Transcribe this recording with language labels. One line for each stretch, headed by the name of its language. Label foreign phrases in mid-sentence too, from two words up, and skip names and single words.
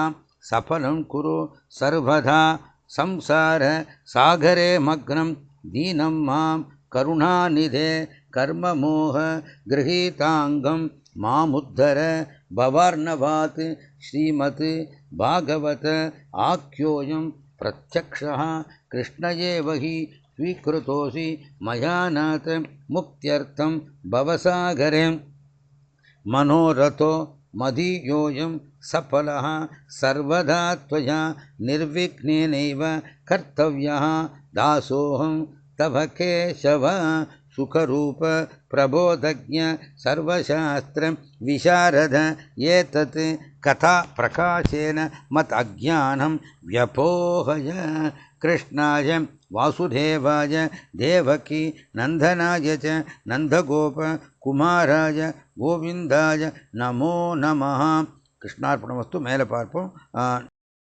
Sanskrit: सफलं कुरु सर्वदा संसार सागरे मग्नं दीनं मां करुणानिधे कर्ममोह गृहीताङ्गं मामुद्धर भवार्णवात् श्रीमद् भागवत आख्योऽयं प्रत्यक्षः कृष्णएवहि स्वीकृतोऽसि मयानाथ मुक्त्यर्थं भवसागरे मनोरथो मदीयोऽयं सफलः सर्वदा त्वया निर्विघ्नेनैव कर्तव्यः दासोऽहं तव केशव सुखरूप प्रबोधज्ञ सर्वशास्त्र विशारद एतत् कथा प्रकाशेन मत् अज्ञानं व्यपोहय कृष्णाय वासुदेवाय देवकी नंदनाय च नंदगोप कुमाराय गोविंदाय नमो नमः. கிருஷ்ணார்ப்பணமஸ்து.
Tamil: மேலே பார்ப்போம்.